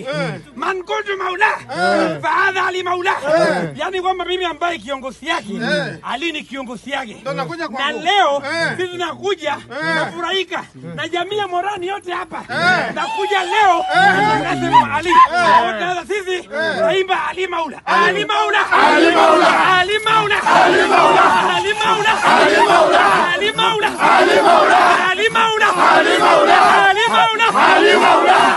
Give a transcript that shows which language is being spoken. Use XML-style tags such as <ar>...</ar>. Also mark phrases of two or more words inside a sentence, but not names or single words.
<ar>من كنت مولا فهذا علي مولا.</ar> <sw>Yaani kwamba mimi ambaye kiongozi yake Ali ni kiongozi yake. Na leo sisi nakuja nafurahika na jamii ya Morani yote hapa. Nakuja leo nasema Ali. Sasa sisi naimba</sw> <ar>علي مولا. علي مولا. علي مولا. علي مولا. علي مولا. علي مولا. علي مولا. علي مولا. علي مولا. علي مولا. علي مولا. علي مولا. علي مولا.</ar>